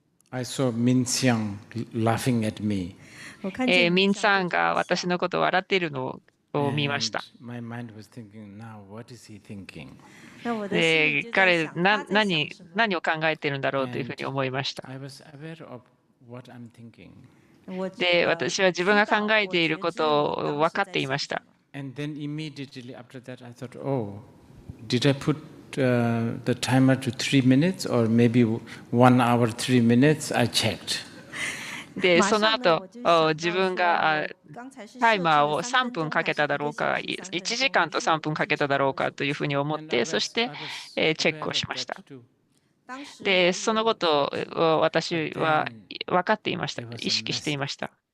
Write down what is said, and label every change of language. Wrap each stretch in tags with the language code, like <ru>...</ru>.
<en>I saw Min Xiang laughing at me.</en> <ja>ミンさんが私のことを笑っているのを見ました。</ja> <en>My mind was thinking, now what is he thinking?</en> <ja>で、彼何を考えているんだろうというふうに思いました。</ja> <en>I was aware of what I'm thinking.</en> <ja>で、私は自分が考えていることを分かっていました。</ja> <en>And then immediately after that, I thought, oh, did I put the timer to 3 minutes or maybe 1 hour, 3 minutes? I checked.</en> <ja>で、その後、自分がタイマーを3分かけただろうか、1時間と3分かけただろうかというふうに思って、そしてチェックをしました。で、そのことを私は分かっていました。意識していました。</ja>